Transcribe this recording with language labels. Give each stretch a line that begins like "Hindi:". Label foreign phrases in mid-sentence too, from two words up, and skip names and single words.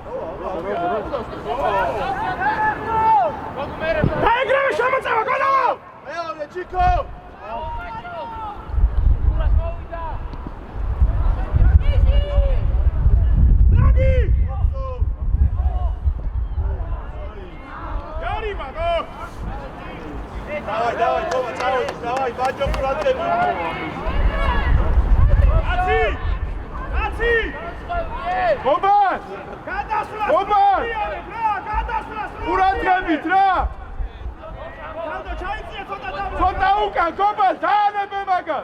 Georgian: დაიგრევე შემოწევა, გოლო! მეორე ჩიკო! ლაგი! Ярima, go!
Russian: Давай, Тома, წავედი, давай,
Georgian: ბაჯო ყურადღები. აცი! გობას! გადასვლა! გობას! გადასვლა! ყურადღებით რა! თანდო ჩაიწია ცოტა დაბლა. ცოტა უკან, გობას, დაანებე მაგას!